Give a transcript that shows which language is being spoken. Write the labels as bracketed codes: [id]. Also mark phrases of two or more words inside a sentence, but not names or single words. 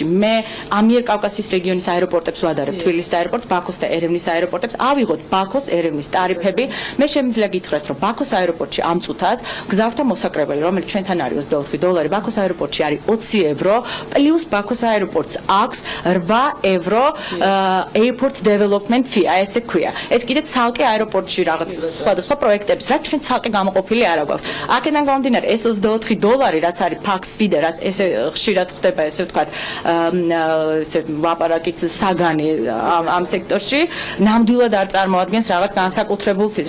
[ka] მე ამიერკავკასიის რეგიონის აეროპორტებს ვადარებ, თბილისის აეროპორტს, ბაქოს და ერევნის აეროპორტებს. ავიღოთ ბაქოს, ერევნის ტარიფები. მე შემიძლია გითხრათ, რომ ბაქოს აეროპორტში ამ წუთას მგზავრთა მოსაკრებელი, რომელიც ჩვენთან არის $24, ბაქოს აეროპორტში არის 20 евро, პლუს ბაქოს აეროპორტს აქვს 8 евро [en] airport development fee, [ka] ესე ქვია. ეს კიდე ცალკე აეროპორტში რაღაც სხვადასხვა პროექტების, რაც ჩვენ ცალკე გამოყოფილი არ აქვს. აქედან გამომდინარე, ეს $24, რაც არის [en] pax fee [ka] და რაც ესე ხშირად ხდება, ესე ვთქვათ, ესე ვაპარაკიც საგანი ამ სექტორში, ნამდვილად არ წარმოადგენს რაღაც განსაკუთრებულ ფიზს.